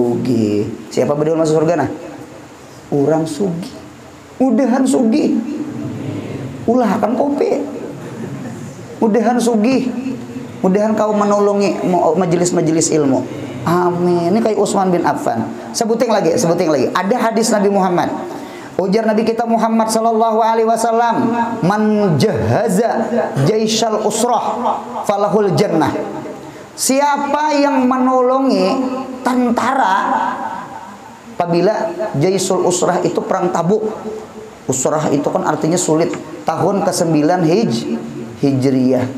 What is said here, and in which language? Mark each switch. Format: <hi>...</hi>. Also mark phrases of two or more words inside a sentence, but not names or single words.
<bjn>Siapa berdahulu masuk surga nah? Orang sugih, udahan sugih, ulah akan kopi, udahan sugih, udahan kau menolongi majelis-majelis ilmu. Amin.</bjn> <id>Ini kayak Utsman bin Affan. Sebutin lagi. Ada hadis Nabi Muhammad.</id> <bjn>Ujar Nabi kita</bjn> <ar>Muhammad صلى الله عليه وسلم, "من جهز جيش العسرة فله الجنة."</ar> <bjn>Siapa yang menolongi tentara apabila</bjn> <ar>جيش العسرة</ar> <bjn>itu perang Tabuk.</bjn> <id>Usrah itu kan artinya sulit. Tahun ke-9 Hijriyah.</id>